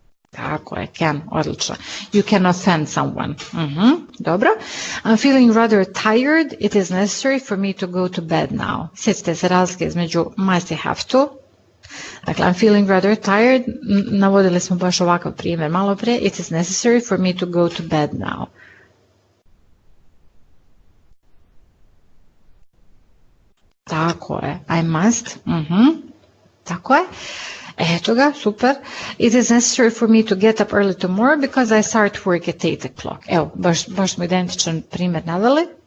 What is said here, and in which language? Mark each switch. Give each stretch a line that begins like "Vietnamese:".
Croatian: Tako je,
English: can,
Croatian: odlično.
English: You can offend someone.
Croatian: Dobro.
English: I'm feeling rather tired. It is necessary for me to go to bed now.
Croatian: Sjetite se razlike između must i have to. Dakle,
English: I'm feeling rather tired.
Croatian: Navodili smo baš ovakav primjer malo prije.
English: It is necessary for me to go to bed now.
Croatian: Tako je.
English: I must.
Croatian: Tako je. Eto ga, super.
English: It is necessary for me to get up early tomorrow because I start work at 8 o'clock.
Croatian: Evo, baš smo identičan primjer naveli.